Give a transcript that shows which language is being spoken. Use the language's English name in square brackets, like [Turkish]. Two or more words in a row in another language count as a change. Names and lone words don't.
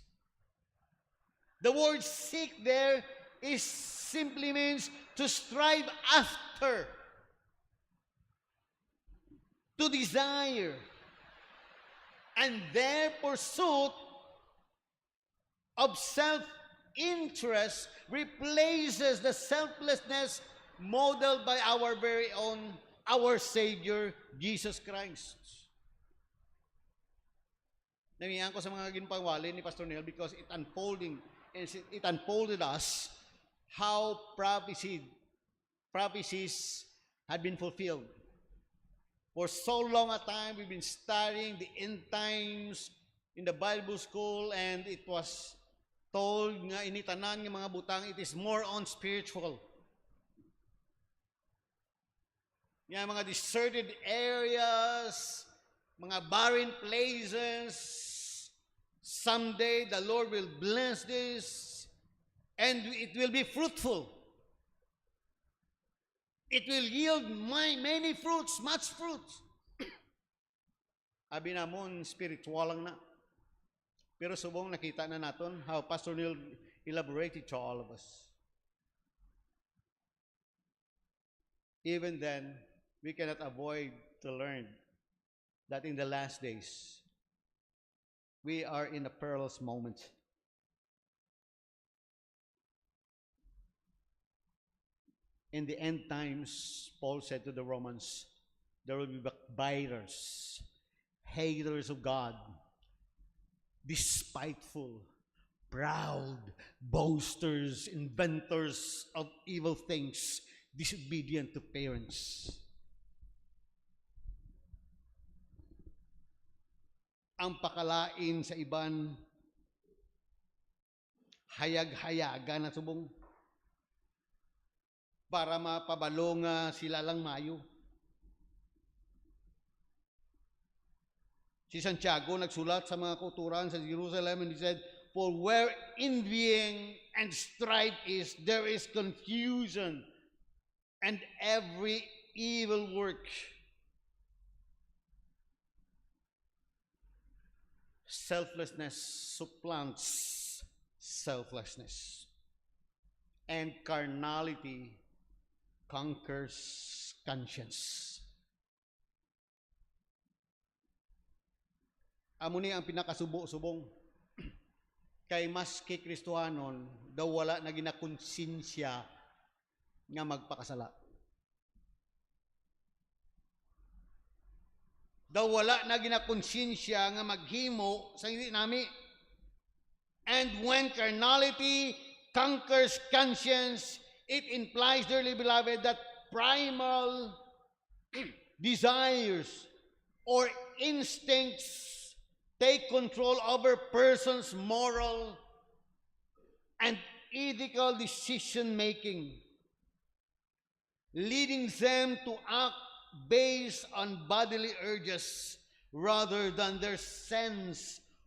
[English] The word seek there simply means to strive after, to desire, and their pursuit of self-interest replaces the selflessness modeled by our very own, our Savior, Jesus Christ. [Hiligaynon] Namiyan ko sa mga ginpawali ni Pastor Neil [English] because it unfolded us how prophecies had been fulfilled. For so long a time, we've been studying the end times in the Bible school, and it was told [Hiligaynon] nga initanan ng mga butang, [English] it is more on spiritual. [Hiligaynon] Nga mga [English] deserted areas, mga barren places, someday the Lord will bless this and it will be fruitful. It will yield many fruits, much fruits. [Hiligaynon] Abi namon, spiritual lang na. Pero subong nakita na naton [English] how Pastor Neil elaborated to all of us. Even then, we cannot avoid to learn that in the last days, we are in a perilous moment. In the end times, Paul said to the Romans, there will be backbiters, haters of God, despiteful, proud, boasters, inventors of evil things, disobedient to parents. [Hiligaynon] Ang pakalain sa iban, hayag-hayaga na subong, para mapabalo nga sila lang mayo. Si Santiago nagsulat sa mga kauturan sa Jerusalem, [English] and he said, "For where envying and strife is, there is confusion and every evil work." Selflessness supplants selflessness, and carnality conquers conscience. [Hiligaynon] Amo ni ang pinakasubo-subong. Kay mas kay Kristohanon, daw wala na ginakonsensya nga magpakasala. Daw wala na ginakonsensya nga maghimo sa hindi nami. [English] And when carnality conquers conscience, it implies, dearly beloved, that primal desires or instincts take control over persons' moral and ethical decision-making, leading them to act based on bodily urges rather than their sense